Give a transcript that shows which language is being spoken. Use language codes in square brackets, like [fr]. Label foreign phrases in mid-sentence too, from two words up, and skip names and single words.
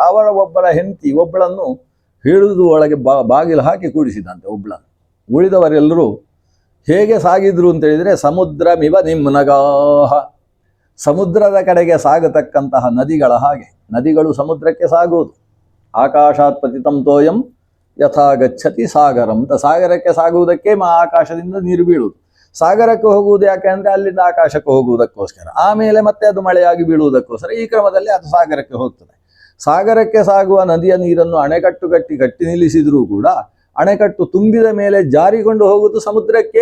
[kn] ಅವರ ಒಬ್ಬಳ ಹೆಂಡತಿ ಒಬ್ಬಳನ್ನು ಹಿಡಿದು ಒಳಗೆ ಬಾಗಿಲು ಹಾಕಿ ಕೂಡಿಸಿದಂತೆ ಒಬ್ಬಳನ್ನು. ಉಳಿದವರೆಲ್ಲರೂ ಹೇಗೆ ಸಾಗಿದ್ರು ಅಂತೇಳಿದರೆ [sa] ಸಮುದ್ರಮಿವ ನಿಮ್ನಗಾಹ, [kn] ಸಮುದ್ರದ ಕಡೆಗೆ ಸಾಗತಕ್ಕಂತಹ ನದಿಗಳ ಹಾಗೆ. ನದಿಗಳು ಸಮುದ್ರಕ್ಕೆ ಸಾಗುವುದು. [sa] ಆಕಾಶಾತ್ ಪತಿತಂ ತೋಯಂ ಯಥಾ ಗಚ್ಚತಿ ಸಾಗರಂ ಅಂತ. [kn] ಸಾಗರಕ್ಕೆ ಸಾಗುವುದಕ್ಕೆ ಆಕಾಶದಿಂದ ನೀರು ಬೀಳುವುದು. ಸಾಗರಕ್ಕೆ ಹೋಗುವುದು ಯಾಕೆ ಅಂದರೆ ಅಲ್ಲಿಂದ ಆಕಾಶಕ್ಕೆ ಹೋಗುವುದಕ್ಕೋಸ್ಕರ, ಆಮೇಲೆ ಮತ್ತೆ ಅದು ಮಳೆಯಾಗಿ ಬೀಳುವುದಕ್ಕೋಸ್ಕರ. ಈ ಕ್ರಮದಲ್ಲಿ ಅದು ಸಾಗರಕ್ಕೆ ಹೋಗ್ತದೆ. ಸಾಗರಕ್ಕೆ ಸಾಗುವ ನದಿಯ ನೀರನ್ನು ಅಣೆಕಟ್ಟು ಕಟ್ಟಿ ನಿಲ್ಲಿಸಿದರೂ ಕೂಡ ಅಣೆಕಟ್ಟು ತುಂಬಿದ ಮೇಲೆ ಜಾರಿಕೊಂಡು ಹೋಗುವುದು ಸಮುದ್ರಕ್ಕೆ.